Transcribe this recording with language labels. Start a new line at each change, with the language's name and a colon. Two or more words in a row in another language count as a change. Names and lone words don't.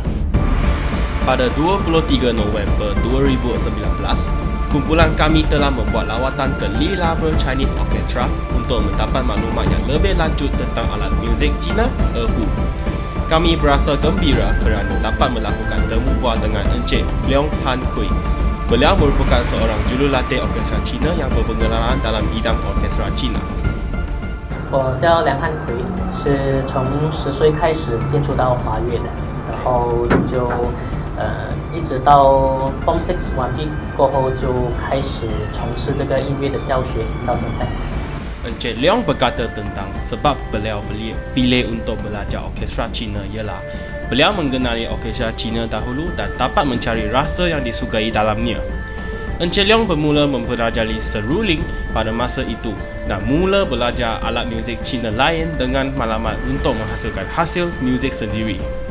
Malay: Pada 23 November 2019, kumpulan kami telah membuat lawatan ke Lee Labor Chinese Orchestra untuk mendapat maklumat yang lebih lanjut tentang alat muzik Cina, Erhu. Kami berasa gembira kerana dapat melakukan temu bual dengan Encik Leong Han Kui. Beliau merupakan seorang jurulatih orkestra Cina yang berpengalaman dalam bidang orkestra Cina.
Chinese: 我叫梁汉奎，是从10岁开始接触到华乐的，然后就一直到 Form 6完毕过后就开始从事这个音乐的教学，到现在。
Malay: Encik Leong berkata tentang sebab beliau pilih untuk belajar orkestra Cina ialah beliau mengenali orkestra Cina dahulu dan dapat mencari rasa yang disukai dalamnya. Encik Leong bermula mempelajari seruling pada masa itu dan mula belajar alat muzik Cina lain dengan matlamat untuk menghasilkan hasil muzik sendiri.